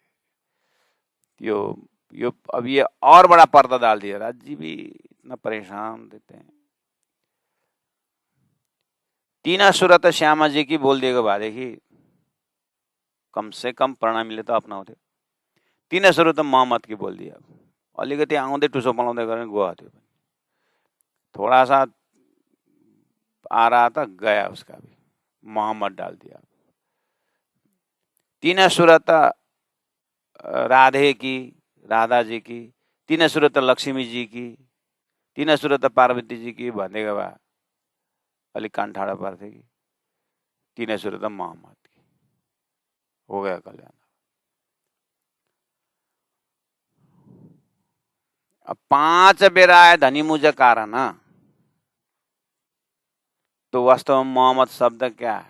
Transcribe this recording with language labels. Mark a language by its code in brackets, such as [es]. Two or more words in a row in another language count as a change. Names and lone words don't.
[hi] यो अब ये और बड़ा पर्दा डाल दिया। राज जी भी इतना परेशान देते हैं। तीन सूरत श्यामा जी की बोल दिएगा बाद देखिए, कम से कम प्रणाम मिले तो अपना होते। तीन सूरत मोहम्मद की बोल दिया। [ne] अलिकति आउँदै टुसो पलाउँदै गरेर गयो त्यो। [hi] थोड़ा सा आ रहा था, गया उसका भी, मोहम्मद डाल दिया। तीन सूरत राधे की, राधा जी की, तीन सूरत लक्ष्मी जी की, तीन सूरत पार्वती जी की [ne] भनेको भए अलिक कान ठाडो पार्थ्यो कि [hi] तीन सूरत मोहम्मद की। हो गया कल्याण। अब 5 बेर आए धनी मुझ कारण, तो वास्तव में मोहम्मद शब्द क्या है?